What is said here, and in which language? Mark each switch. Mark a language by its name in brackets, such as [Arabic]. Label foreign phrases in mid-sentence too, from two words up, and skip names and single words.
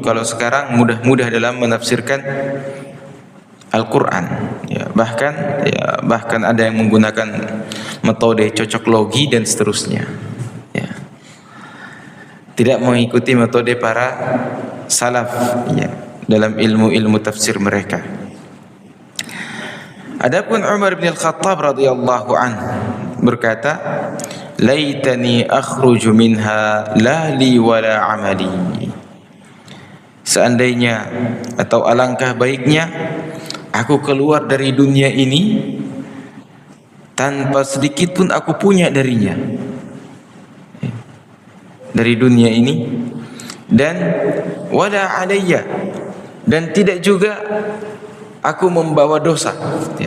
[Indonesian] Kalau sekarang mudah-mudah dalam menafsirkan Al-Quran, ya, bahkan ada yang menggunakan metode cocok logi dan seterusnya, ya. Tidak mengikuti metode para salaf, ya, dalam ilmu-ilmu tafsir mereka. Adapun Umar bin Al-Khattab [Arabic] رضي الله عنه [Indonesian] berkata, [Arabic] ليتني أخرج منها لا لي ولا عملي, [Indonesian] seandainya atau alangkah baiknya aku keluar dari dunia ini tanpa sedikit pun aku punya darinya. Dari dunia ini dan [Arabic] ولا علي, [Indonesian] dan tidak juga aku membawa dosa, ya.